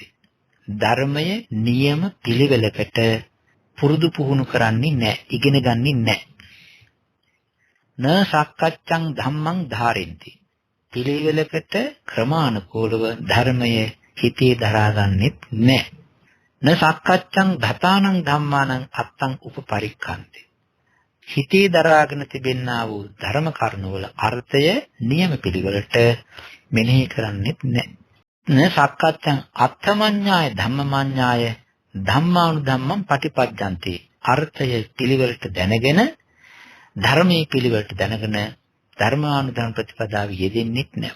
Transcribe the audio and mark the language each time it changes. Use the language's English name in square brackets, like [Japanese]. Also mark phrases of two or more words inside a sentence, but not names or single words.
[Sinhala] ධර්මයේ නියම පිළිවෙලකට පුරුදු පුහුණු කරන්නේ නැහැ, ඉගෙන ගන්නේ නැහැ. [Pali] න සක්කච්ඡන් ධම්මං ධාරෙන්ති. [Sinhala] පිළිවෙලකට ක්‍රමානුකූලව ධර්මයේ හිතේ දරාගන්නෙත් නැහැ. [Pali] න සක්කච්ඡන් ධතානං ධම්මානං අත්තං උපපරික්ඛන්ති. [Sinhala] හිතේ දරාගෙන තිබෙන්නා වූ ධර්ම කරුණවල අර්ථය නියම පිළිවෙලට මෙනෙහි කරන්නෙත් නැහැ. [Pali] න සක්කච්ඡන් අත්තමඤ්ඤාය ධම්මමඤ්ඤාය ධම්මානුධම්මං පටිපද්‍යන්ති. [Sinhala] අර්ථය පිළිවෙලට දැනගෙන ධර්මයේ පිළිවෙලට දැනගෙන ධර්මානුධර්ම ප්‍රතිපදාව යෙදෙන්නෙත් නැහැ.